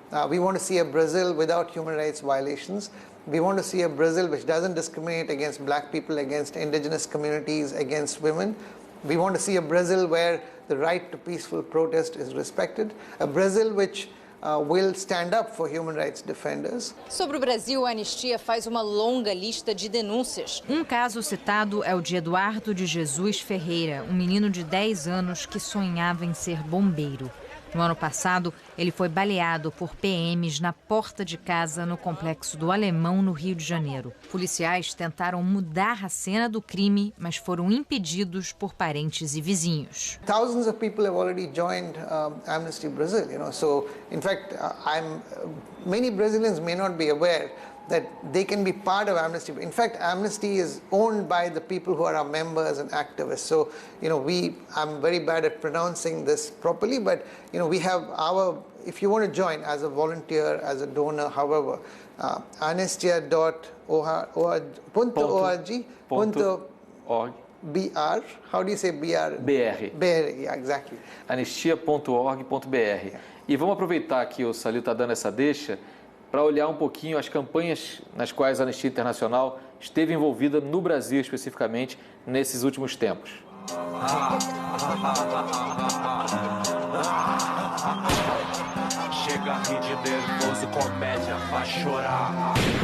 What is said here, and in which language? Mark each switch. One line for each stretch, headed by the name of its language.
English: We want to see a Brazil without human rights violations. We want to see a Brazil which doesn't discriminate against black people, against indigenous communities, against women. We want to see a Brazil where the right to peaceful protest is respected. A Brazil which will stand up for human rights defenders.
Portuguese: Sobre o Brasil, a Anistia faz uma longa lista de denúncias. Caso citado é o de Eduardo de Jesus Ferreira, menino de 10 anos que sonhava em ser bombeiro. No ano passado, ele foi baleado por PMs na porta de casa no Complexo do Alemão, no Rio de Janeiro. Policiais tentaram mudar a cena do crime, mas foram impedidos por parentes e vizinhos.
English: Thousands of people have already joined Amnesty Brazil, So, in fact, many Brazilians may not be aware that they can be part of Amnesty. In fact, Amnesty is owned by the people who are our members and activists. So, I'm very bad at pronouncing this properly, but, we have if you want to join as a volunteer, as a donor, however, anistia.org.br. How do you say BR? BR. BR, yeah, exactly. Anistia.org.br.
Portuguese: E vamos aproveitar que o Salil está dando essa deixa para olhar um pouquinho as campanhas nas quais a Anistia Internacional esteve envolvida no Brasil, especificamente, nesses últimos tempos. Chega a rir de nervoso, comédia, faz chorar.